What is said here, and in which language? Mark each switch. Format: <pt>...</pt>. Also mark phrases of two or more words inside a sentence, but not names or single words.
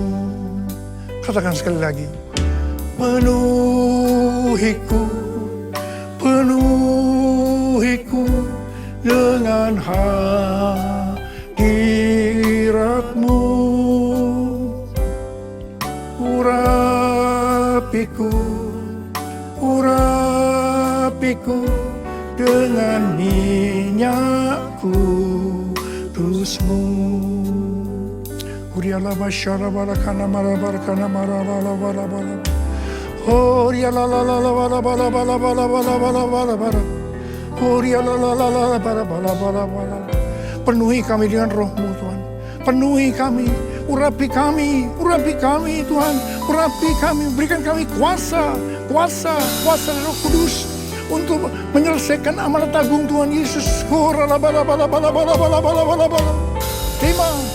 <id>Katakan sekali lagi, penuhiku, penuhiku dengan hadirat-Mu. Urapiku, urapiku dengan minyak kudus-Mu. Uriala masyara barakana marabarakana marabala. Uriala la la la bala bala bala bala bala bala bala bala. Uriala la la la bala bala bala bala. Penuhi kami dengan Roh-Mu Tuhan. Penuhi kami, urapi kami Tuhan. Urapi kami, berikan kami kuasa dari Roh Kudus untuk menyelesaikan amanat agung Tuhan Yesus. Terima.</id>